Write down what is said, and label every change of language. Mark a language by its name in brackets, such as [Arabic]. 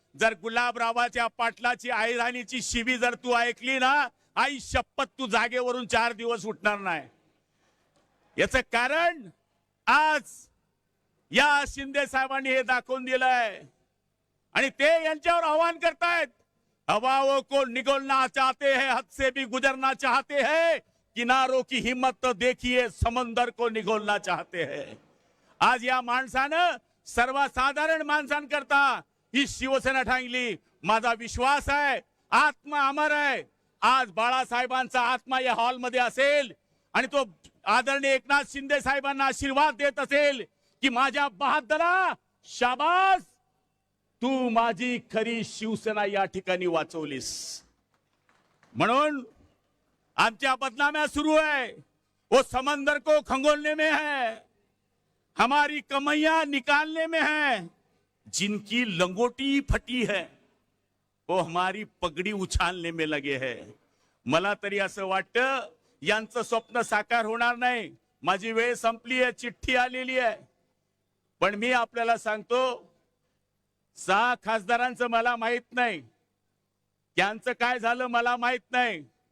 [Marathi] जर गुलाबरावाच्या पाटलाची आईराणीची शिवी जर तू ऐकली ना, आई शपथ तू जागेवरून 4 दिवस उठणार नाही. याच कारण आज या शिंदे साहेबांनी हे दाखवून दिलंय आणि ते यांच्यावर आव्हान करतायत. [Hindi] हवाओं को निगलना चाहते हैं, हद से भी गुजरना चाहते हैं, किनारों की हिम्मत तो देखिए, समंदर को निगलना चाहते हैं. [Marathi] आज या माणसानं सर्वसाधारण माणसांकरता ही शिवसेना ठांगली. माझा विश्वास आहे आत्मा अमर आहे. आज बाळासाहेबांचा आत्मा या हॉलमध्ये असेल आणि तो आदरणीय एकनाथ शिंदे साहेबांना आशीर्वाद देत असेल की माझ्या बहादरा, शाबास, तू माझी खरी शिवसेना या ठिकाणी वाचवलीस. म्हणून आमच्या बदनाम्या सुरू है. [Hindi] वो समंदर को खंगोलने में है, हमारी कमैया निकालने में है. जिनकी लंगोटी फटी है वो हमारी पगड़ी उछालने में लगे है. [Marathi] मला तरी असं वाटतं यांचं स्वप्न साकार होणार नाही. माझी वेळ संपली आहे, चिठ्ठी आलेली आहे. पण मी आपल्याला सांगतो 6 खासदारांचं मला माहित नाही, त्यांचं काय झालं मला माहित नाही.